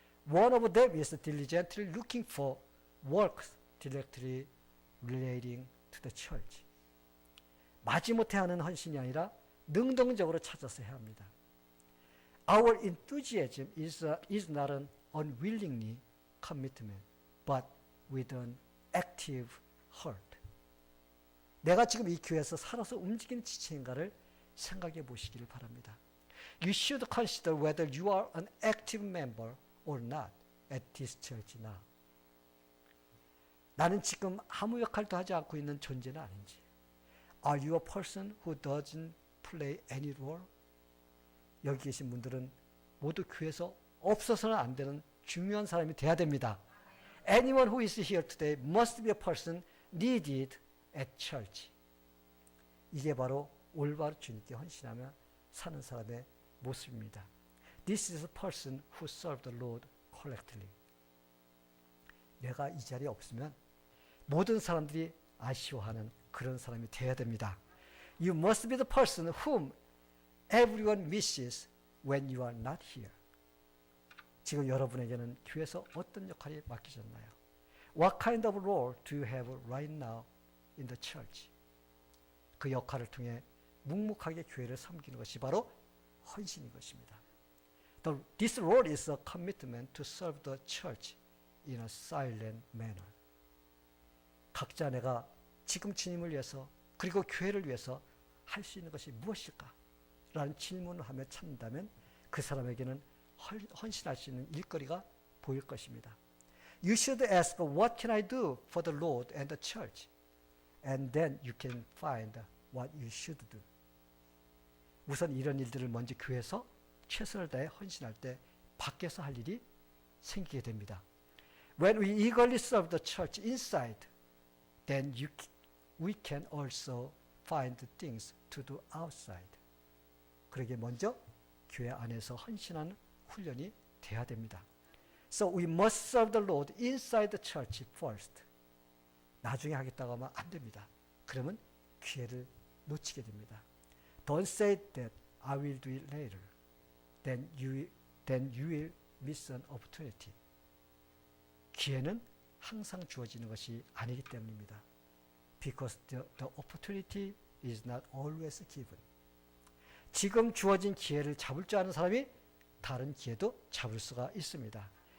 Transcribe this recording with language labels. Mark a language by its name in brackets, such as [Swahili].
[English] One of them is diligently looking for works directly relating to the church. [Korean] 마지못해 하는 헌신이 아니라 능동적으로 찾아서 해야 합니다. [English] Our enthusiasm is not an unwillingly commitment, but with an active heart. [Korean] 내가 지금 이 교회에서 살아서 움직이는 지체인가를 생각해 보시기를 바랍니다. [English] You should consider whether you are an active member or not at this church now. [Korean] 나는 지금 아무 역할도 하지 않고 있는 존재는 아닌지. [English] Are you a person who doesn't play any role? [Korean] 여기 계신 분들은 모두 교회에서 없어서는 안 되는 중요한 사람이 돼야 됩니다. [English] Anyone who is here today must be a person needed at church. [Korean] 이게 바로 올바로 주님께 헌신하며 사는 사람의 모습입니다. [English] This is a person who served the Lord correctly. [Korean] 내가 이 자리에 없으면 모든 사람들이 아쉬워하는 그런 사람이 되어야 됩니다. [English] You must be the person whom everyone misses when you are not here. [Korean] 지금 여러분에게는 교회에서 어떤 역할이 맡기셨나요? [English] What kind of role do you have right now in the church? [Korean] 그 역할을 통해 묵묵하게 교회를 섬기는 것이 바로 헌신인 것입니다. [English] This role is a commitment to serve the church in a silent manner. [Korean] 각자 내가 지금 주님을 위해서 그리고 교회를 위해서 할 수 있는 것이 무엇일까? 라는 질문을 하며 찾는다면 그 사람에게는 헌신할 수 있는 일거리가 보일 것입니다. [English] You should ask, what can I do for the Lord and the church? And then you can find what you should do. [Korean] 우선 이런 일들을 먼저 교회에서 최선을 다해 헌신할 때 밖에서 할 일이 생기게 됩니다. [English] When we eagerly serve the church inside, then we can also find things to do outside. [Korean] 그러기에 먼저 교회 안에서 헌신하는 훈련이 돼야 됩니다. [English] So we must serve the Lord inside the church first. [Korean] 나중에 하겠다고 하면 안 됩니다. 그러면 기회를 놓치게 됩니다. [English] Don't say that I will do it later. Then you will miss an opportunity. [Korean] 기회는 항상 주어지는 것이 아니기 때문입니다. [English] Because the opportunity is not always given. [Korean] 지금 주어진 기회를 잡을 줄 아는 사람이 다른 기회도 잡을 수가 있습니다.